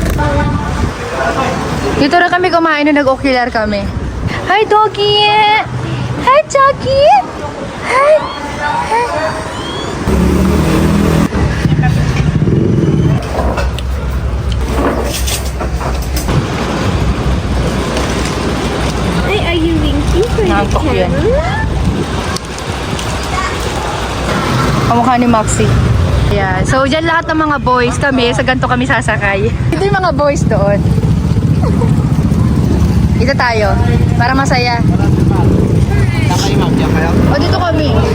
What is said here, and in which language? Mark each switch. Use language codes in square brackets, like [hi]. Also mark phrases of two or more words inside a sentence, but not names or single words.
[tl] Dito na kami kumain nung nag-ocular kami. [en] Hi, doggy! Hi, doggy! Hi! Hi! Hi, are you winking for the camera? [tl] Kamukha ni Maxi. [en] Yeah. [tl] So, dyan lahat ng mga boys kami, sa ganito kami sasakay. Ito yung mga boys doon. Ito tayo. Para masaya. O, dito kami.